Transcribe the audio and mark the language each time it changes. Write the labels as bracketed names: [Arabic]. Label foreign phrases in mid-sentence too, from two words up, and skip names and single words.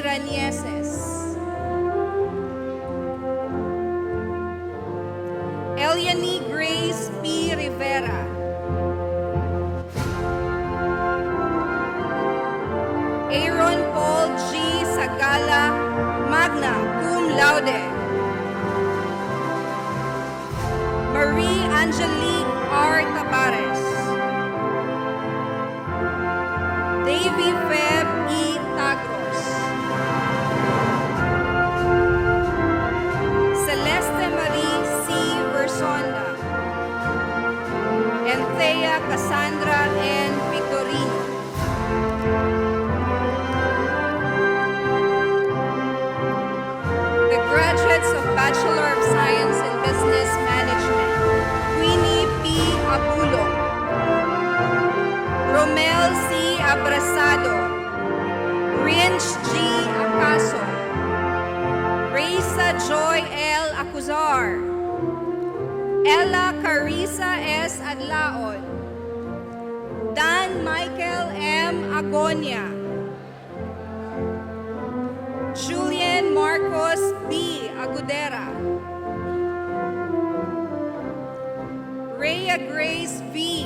[English] Ranieses, Eliany Grace P. Rivera, Aaron Paul G. Sagala, [Latin] magna cum laude, [English] Marie Angelique R. Tabares, Davy Feb E. Tagros, Celeste Marie C. Versonda, and Thea Cassandra N. Victorino. The graduates of Bachelor of Science in Business Management, Queenie P. Abulo, Romel C. Abrasado, Rinch G. Acaso, Raisa Joy L. Acuzar, Ella Carissa S. Adlaon, Dan Michael M. Agonia, Julian Marcos B. Agudera, Rhea Grace V.